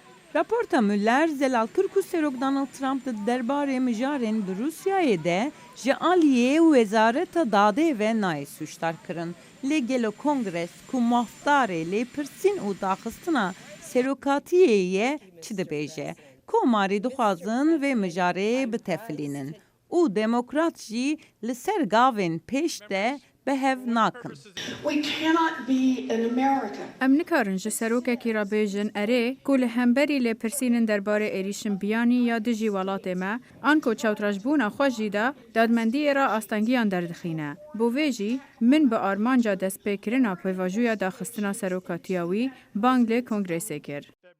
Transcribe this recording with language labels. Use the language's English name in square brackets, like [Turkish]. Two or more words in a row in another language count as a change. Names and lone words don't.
[Kurdish] Raporta Müller zelal Kırku serok Donald Trump da derbarê mijarên bi Rusyayê de ji aliyê wezareta dade ve nayê suçtar kirin. Lê gelo Kongres ku mafdarê lêpirsîn û daxistina serokatiyê ye çi dibêje? Komarî dixwazin vê mijarê bitefilînin û demokrat jî li ser gavên pêş de behev nakin. [English] We cannot be an America. [Kurdish] Em nikarin ji serokekî re bêjin erê ku li hemberî lêpirsînên derbarê êrîşin biyanî ya dijî welatê me an ku çewtrajbûna xwe jî de dadmendiyê re astengiyan derdixîne. Bo vê jî min bi armanca destpêkirina pêvajoya daxistina serokatiya wî bang lê Kongresê kir.